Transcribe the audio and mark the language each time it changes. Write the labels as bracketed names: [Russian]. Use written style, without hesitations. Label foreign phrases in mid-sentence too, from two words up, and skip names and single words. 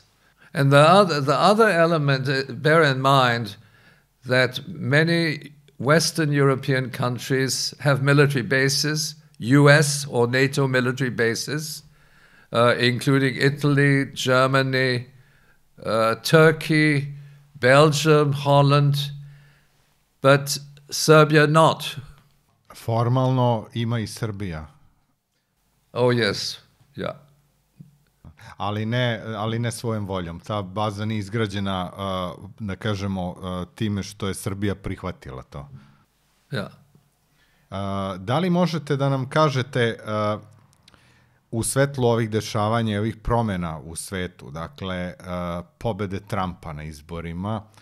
[English] And the other element, bear in mind that many Western European countries have military bases, US or NATO military bases, including Italy, Germany, Turkey, Belgium, Holland, but Serbia not. [Serbian] Formalno ima I Srbija. [English] Oh yes, yeah. [Serbian] Ali ne svojom voljom. Ta baza nije izgrađena, da kažemo, time što je Srbija prihvatila to. Ja. Da li možete da nam kažete, u svetlu ovih dešavanja i ovih promjena u svetu, dakle, pobede Trumpa na izborima,